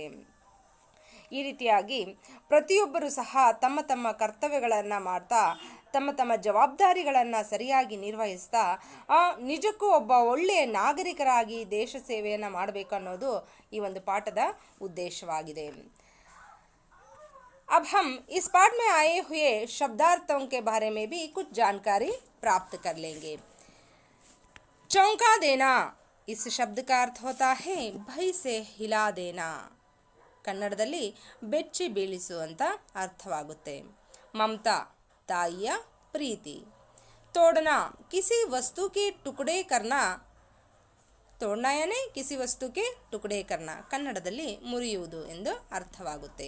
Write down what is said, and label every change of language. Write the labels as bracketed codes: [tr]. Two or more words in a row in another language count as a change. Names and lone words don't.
[kn] ಈ ರೀತಿಯಾಗಿ ಪ್ರತಿಯೊಬ್ಬರೂ ಸಹ ತಮ್ಮ ತಮ್ಮ ಕರ್ತವ್ಯಗಳನ್ನು ಮಾಡ್ತಾ, ತಮ್ಮ ತಮ್ಮ ಜವಾಬ್ದಾರಿಗಳನ್ನು ಸರಿಯಾಗಿ ನಿರ್ವಹಿಸ್ತಾ ನಿಜಕ್ಕೂ ಒಬ್ಬ ಒಳ್ಳೆಯ ನಾಗರಿಕರಾಗಿ ದೇಶ ಸೇವೆಯನ್ನು ಮಾಡಬೇಕು ಅನ್ನೋದು ಈ ಒಂದು ಪಾಠದ ಉದ್ದೇಶವಾಗಿದೆ. [hi] अब हम इस पाठ में आए हुए शब्दार्थों के बारे में भी कुछ जानकारी प्राप्त कर लेंगे. चौंका देना, इस शब्द का अर्थ होता है भय से हिला देना. [kn] ಕನ್ನಡದಲ್ಲಿ ಬೆಚ್ಚಿ ಬೀಳಿಸು ಅಂತ ಅರ್ಥವಾಗುತ್ತೆ. [hi] ಮಮತಾ, [kn] ತಾಯಿಯ ಪ್ರೀತಿ. [hi] तोड़ना, किसी वस्तु के टुकड़े करना. तोड़ना यानी किसी वस्तु के टुकड़े करना, [kn] ಕನ್ನಡದಲ್ಲಿ ಮುರಿಯುವುದು ಎಂದು ಅರ್ಥವಾಗುತ್ತೆ.